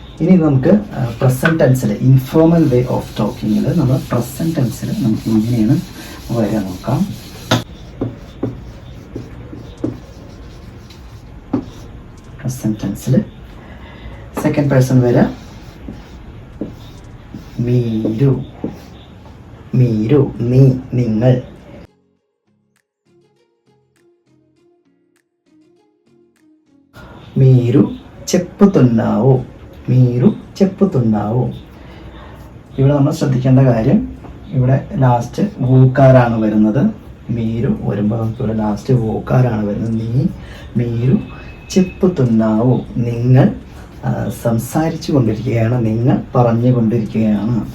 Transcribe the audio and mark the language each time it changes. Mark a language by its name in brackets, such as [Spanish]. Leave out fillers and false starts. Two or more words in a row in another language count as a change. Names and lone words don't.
[Malayalam] ഇനി നമുക്ക് [English] present tense informal way of talking [Malayalam] നമ്മൾ [English] present tense [Malayalam] നമുക്ക് എങ്ങനെയാണ് വരിക നോക്കാം. [English] present tense second person [Malayalam] വരിക [Telugu] మీరు, మీరు [Malayalam] നീ, നിങ്ങൾ. [Telugu] మీరు చెప్పుతున్నావు, మీరు చెప్పుతున్నావు. [Malayalam] ഇവിടെ നമ്മൾ ശ്രദ്ധിക്കേണ്ട കാര്യം, ഇവിടെ ലാസ്റ്റ് വൂക്കാരാണ് വരുന്നത്. മീരു വരുമ്പോൾ നമുക്ക് ഇവിടെ ലാസ്റ്റ് വൂക്കാരാണ് വരുന്നത്. നീ, [Telugu] మీరు చెప్పుతున్నావు, [Malayalam] നിങ്ങൾ സംസാരിച്ചു കൊണ്ടിരിക്കുകയാണ്, നിങ്ങൾ പറഞ്ഞുകൊണ്ടിരിക്കുകയാണ്.